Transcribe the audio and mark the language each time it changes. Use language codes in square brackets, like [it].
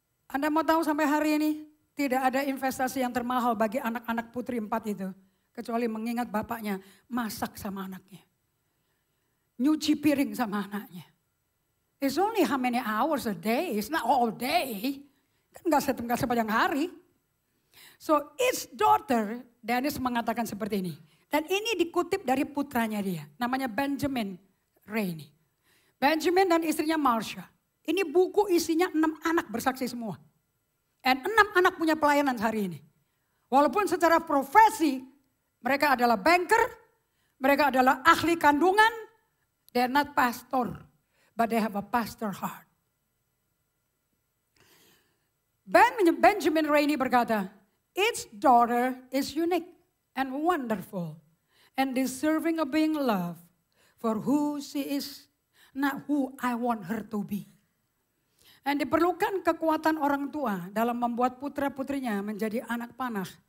[id] Anda mau tahu sampai hari ini tidak ada investasi yang termahal bagi anak-anak putri 4 itu. Kecuali mengingat bapaknya masak sama anaknya. Nyuci piring sama anaknya. [en] It's only how many hours a day, it's not all day. [id] Kan gak sepanjang hari. [en] So each daughter, [id] Dennis mengatakan seperti ini. Dan ini dikutip dari putranya dia, namanya Benjamin Rainey. Benjamin dan istrinya Marsha. Ini buku isinya 6 anak bersaksi semua. Dan 6 anak punya pelayanan hari ini. Walaupun secara profesi mereka adalah banker, mereka adalah ahli kandungan, [en] they're not pastor, but they have a pastor heart. Benjamin Rainey berkata, each daughter is unique and wonderful and deserving of being loved for who she is, not who I want her to be. [id] Dan diperlukan kekuatan orang tua dalam membuat putra-putrinya menjadi anak panah.